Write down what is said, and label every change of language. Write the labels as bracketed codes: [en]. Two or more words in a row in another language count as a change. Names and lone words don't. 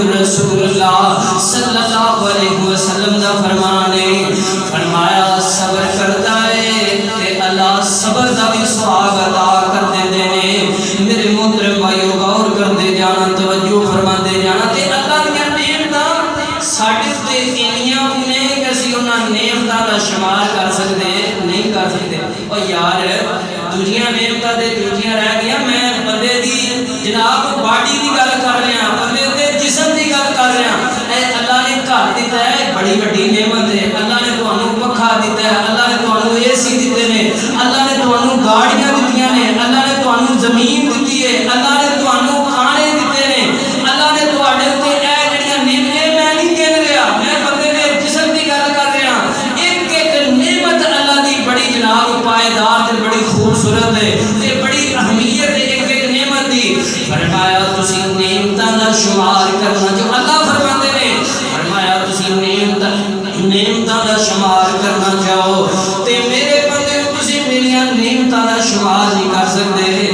[pa] رسول اللہ [ar] صلی اللہ علیہ وسلم [pa] دا فرمان ہے، فرمایا صبر کرتا ہے تے اللہ صبر دا بھی ثواب عطا کر دے نے۔ میرے محترم بھائیو غور کر دے جانا، توجہ فرما دے جانا، تے اللہ دی نعمتاں ساڈے تے انیاں نے کہ اسی انہاں نعمتاں دا شمار کر سکتے نہیں کر سکتے۔ او یار دوجیاں نعمتاں تے دوجیاں رہ گیا، میں بندے دی جناب باڈی دی گل کر رہا، بندے دے جسم دی گل کر رہا۔ اے اللہ نے گھر دیتا ہے، بڑی بڑی نعمت ہے، اللہ نے تانوں پکھا دیتا ہے، اللہ نے تانوں اے سی دیتے نے، اللہ نے تانوں گاڑیاں دتیاں نے، اللہ نے تانوں زمین دتی ہے، اللہ نے تانوں کھانے دیتے نے، اللہ نے تواڈے تے اے جڑیاں نعمتیں میں نہیں کہہ رہا، میں بندے دے جسم دی گل کر رہا۔ ایک ایک نعمت اللہ دی بڑی جناب پائیدار تے بڑی خوبصورت ہے تے بڑی اہمیت ہے ایک ایک نعمت دی۔ فرمایا تسی نعمتاں دا شمار کرنا، جو اللہ فرماتے نے، فرمایا تسی نعمتاں دا شمار کرنا چاہو تے میرے بندے تسی میریاں نعمتاں دا شمار نہیں کر سکتے۔